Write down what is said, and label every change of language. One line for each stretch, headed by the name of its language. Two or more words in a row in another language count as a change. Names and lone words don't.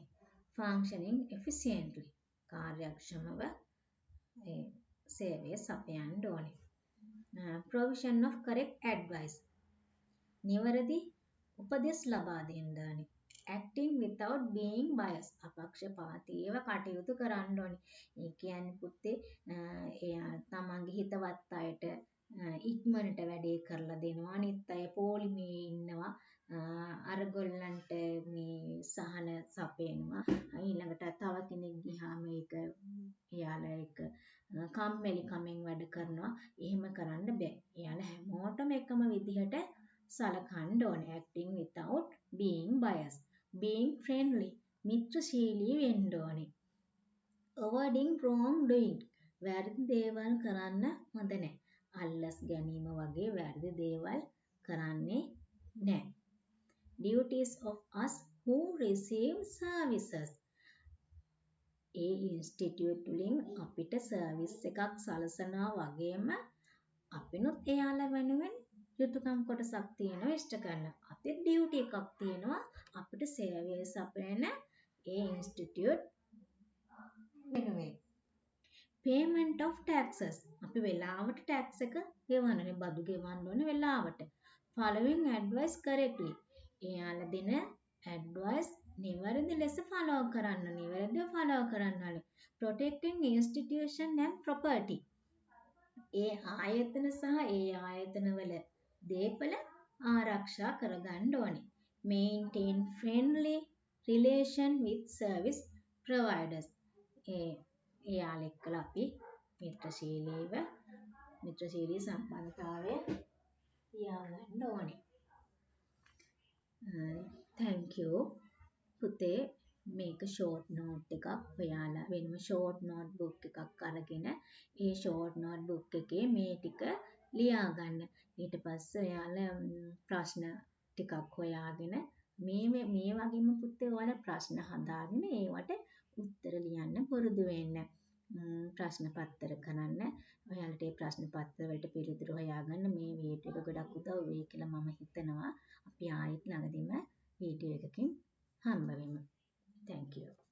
English: functioning efficiently
Sinhala: කාර්යක්ෂමව ඒ සේවය සපයන්න ඕනේ.
English: provision of correct advice
Sinhala: නිවැරදි උපදෙස් ලබා දෙන්න ඕනේ.
English: acting without being biased
Sinhala: අපක්ෂපාතීව කටයුතු කරන්න ඕනේ. ඒ කියන්නේ පුතේ එයා තමන්ගේ හිතවත් අයට ඉක්මනට වැඩේ කරලා දෙනවා. අනිත් අය පොලිමේ ඉන්නවා. අරගොල්ලන්ට මේ සහන සපයනවා. ඊළඟට තව කෙනෙක් ගියාම ඒක එයාලා ඒක කම්මැලි කමෙන් වැඩ කරනවා. එහෙම කරන්න බෑ. එයාලා හැමෝටම එකම විදිහට සලකන්න ඕනේ.
English: acting without being biased. being friendly
Sinhala: මිත්‍රශීලී වෙන්න ඕනේ.
English: avoiding wrong doing
Sinhala: වැරදි දේවල් කරන්න හොඳ නැහැ. අල්ලස් ගැනීම වගේ වැරදි දේවල් කරන්නේ නැහැ.
English: duties of us who receive services
Sinhala: ඒ ඉන්ස්ටිටියුට් වලින් අපිට සර්විස් එකක් සලසනවා වගේම අපිනුත් එයාලා වෙනුවෙන් යුතුයකම් කොටසක් තියෙනවා ඉෂ්ට කරන්න. අපේ ඩියුටි එකක් තියෙනවා අපිට සේවය සපයන ඒ ඉන්ස්ටිටියුට් වෙනුවෙන්.
English: payment of taxes
Sinhala: අපි වෙලාවට ටැක්ස් එක ගෙවන්නනේ, බදු ගෙවන්න ඕනේ වෙලාවට.
English: following advice correctly
Sinhala: එයාලා දෙන ඇඩ්වයිස් නිවැරදි ලෙස ෆලෝ කරන්න, නිවැරදිව ෆලෝ කරන්න ඕනේ.
English: protecting institution and property
Sinhala: ඒ ආයතන සහ ඒ ආයතනවල දේපල ආරක්ෂා කරගන්න ඕනේ.
English: maintain friendly relation with service providers
Sinhala: එයාලා එක්කලා අපි මිත්‍රශීලී සම්බන්ධතාවය තියාගන්න ඕනේ.
English: thank you
Sinhala: පුතේ මේක
English: short note
Sinhala: එකක් ඔයාලා වෙනම
English: short note book
Sinhala: එකක් අරගෙන ඒ
English: short note book
Sinhala: එකේ මේ ටික ලියා ගන්න. ඊට පස්සේ ඔයාලා ප්‍රශ්න ටිකක් හොයාගෙන මේ වගේම පුතේ ඔයාලා ප්‍රශ්න හදාගෙන ඒවට උත්තර ලියන්න පුරුදු වෙන්න. ප්‍රශ්න පත්තර කරන්න. ඔයාලට මේ ප්‍රශ්න පත්තර වලට පිළිතුරු හොයාගන්න මේ වීඩියෝ එක ගොඩක් උදව් වෙයි කියලා මම හිතනවා. අපි ආයෙත් ළඟදීම වීඩියෝ එකකින් හම්බ වෙමු.
English: Thank you.